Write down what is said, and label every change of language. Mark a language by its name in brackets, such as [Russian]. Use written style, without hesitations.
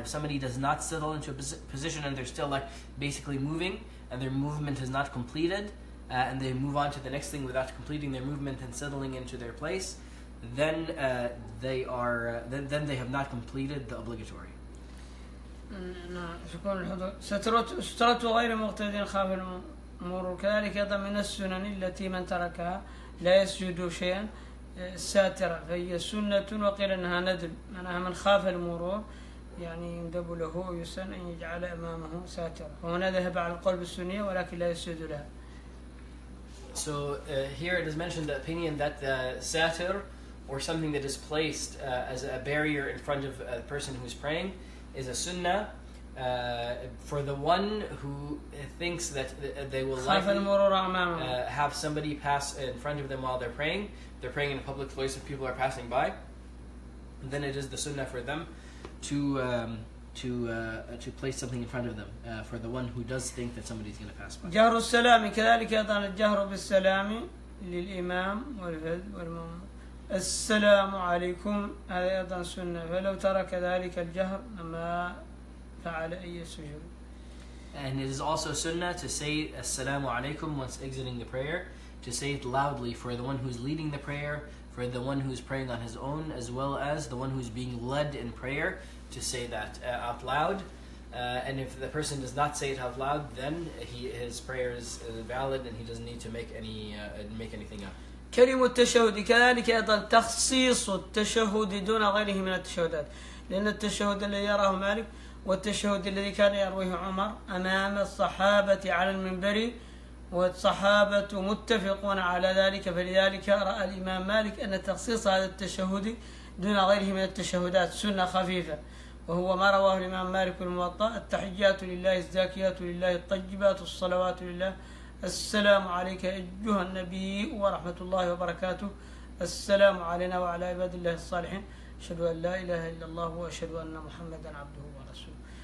[English] If somebody does not settle into a position and they're still like basically moving and their movement is not completed, and they move on to the next thing without completing their movement and settling into their place, then they have not completed the obligatory. [Arabic] نعم. سكون الحضور. سترته غير مقتدين خاف المرور. كذلك أيضا من السنن التي من تركها لا يسجد شيئا ساترة، فهي سنة وقيل أنها ندب، معناها من خاف المرور يعني يندب له ويسن أن يجعل أمامه ساترة، وهنا ذهب على القول بالسنية ولكن لا يسجد لها. [English] So here it is mentioned the opinion that the satir, or something that is placed as a barrier in front of a person who's praying, is a sunnah for the one who thinks that they will likely have somebody pass in front of them while they're praying. They're praying in a public place if people are passing by. Then it is the sunnah for them to place something in front of them for the one who does think that somebody's going to pass by. [Arabic] جهر السلام كذلك أيضا الجهر بالسلام للإمام والمأموم. السلام عليكم هذا أيضا سنة، فلو ترك ذلك الجهر ما فعل أي سجود. [English] And it is also sunnah to say assalamu alaikum once exiting the prayer, to say it loudly for the one who's leading the prayer, for the one who's praying on his own, as well as the one who's being led in prayer, to say that out loud. And if the person does not say it out loud, then his prayer is valid and he doesn't need to make anything up. [Arabic] كلمة التشهد كذلك أيضا تخصيص التشهد دون غيره من التشهدات، لأن التشهد الذي يراه مالك والتشهد الذي كان يرويه عمر أمام الصحابة على المنبر، والصحابة متفقون على ذلك، فلذلك رأى الإمام مالك أن تخصيص هذا التشهد دون غيره من التشهدات سنة خفيفة، وهو ما رواه الإمام مالك الموطأ: التحيات لله الزاكيات لله الطيبات الصلوات لله، السلام عليك أيها النبي ورحمة الله وبركاته، السلام علينا وعلى عباد الله الصالحين، أشهد أن لا إله إلا الله وأشهد أن محمدا عبده ورسوله.